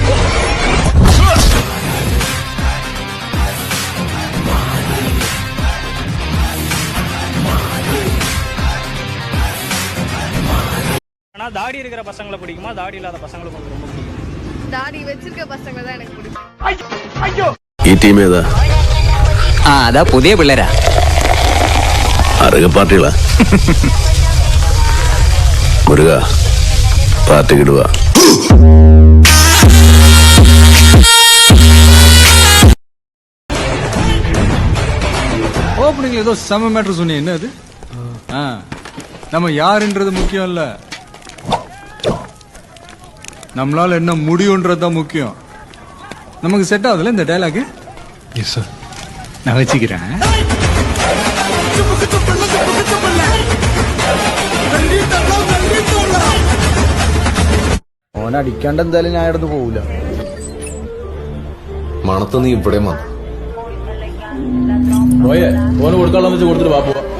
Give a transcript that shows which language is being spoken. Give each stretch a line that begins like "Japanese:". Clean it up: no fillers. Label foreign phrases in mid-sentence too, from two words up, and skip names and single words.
Tamil: ஆனா தாடி இருக்கிற பசங்களை பிடிக்குமா, தாடி இல்லாத பசங்களை கொஞ்சம் ரொம்ப பிடிக்கும்? தாடி வச்சிருக்க பசங்களை தான் எனக்கு பிடிக்கும். ஐயோ
Malayalam: ഈ ടീം ഏതാ?
Tamil: அதான் புதிய பிள்ளைரா.
Malayalam: അറക പാർട്ടികളാ? മുരുക പാർട്ടി കിടുക.
Tamil: ஓப்பனிங்ல ஏதோ செம மேட்டர் சொன்னீங்க. என்ன அது? நம்ம யாருன்றது முக்கியம் இல்ல, நம்மளால என்ன முடியும்ன்றதுதான் முக்கியம். நமக்கு செட் ஆகுதுல இந்த டயலாக்?
English: yes sir,
Tamil: நான் வச்சுக்கிறேன்.
Malayalam: ഓനടിക്കാണ്ട് എന്തായാലും ഞാൻ ഇടന്ന് പോവില്ല. മണത്ത് നീ ഇവിടെ വന്നു. ഓന് കൊടുക്കാനുള്ള വെച്ച് കൊടുത്തിട്ട് വാ.